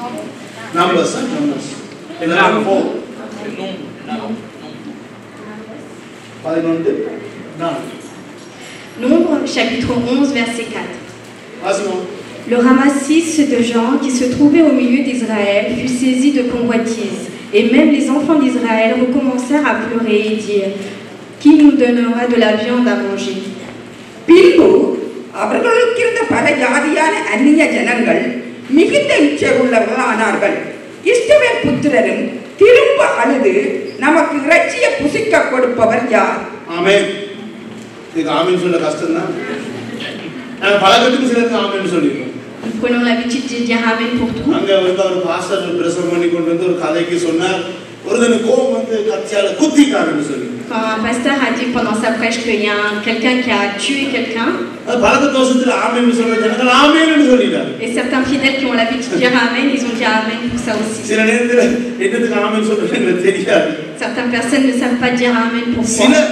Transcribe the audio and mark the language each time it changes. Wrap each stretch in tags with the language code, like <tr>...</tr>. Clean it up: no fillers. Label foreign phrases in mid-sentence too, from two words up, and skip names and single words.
<fr>Nombre, chapitre 11, verset 4. Le ramassis de gens qui se trouvaient au milieu d'Israël fut saisi de convoitise, et même les enfants d'Israël recommencèrent à pleurer et dire qui nous donnera de la viande à manger?</fr> <ta>அவர்களுக்கிருந்த பல ஜாதியான அந்நிய ஜனங்கள் மிகுந்த இச்சையுள்ளவர்களானார்கள். இஸ்ரவேல் புத்திரரும் திரும்ப அழுது நமக்கு இறைச்சியை புசிக்க கொடுப்பவர் யார்? ஆமென். இது ஆமென் சொல்ல கஷ்டம் தான். நான் பலகத்துக்கு சிலருக்கு ஆமென் சொல்லிருக்கோம்.</ta> <fr>Nous prenons l'habitude de dire amen pour tout.</fr> <ta>அங்க ஒரு பாஸ்டர் பிரசங்கம் பண்ணி கொண்டு வந்து ஒரு கதைக்கு சொன்னார். ஒருதன் கோபம் வந்து கத்தியால குத்திட்டாருன்னு சொல்லி.</ta> <fr>Quand un pasteur a dit pendant sa prêche qu'il y a quelqu'un qui a tué quelqu'un, et certains fidèles qui ont l'habitude de dire amen, ils ont dit amen pour ça aussi. Certaines personnes ne savent pas dire amen pour quoi.</fr>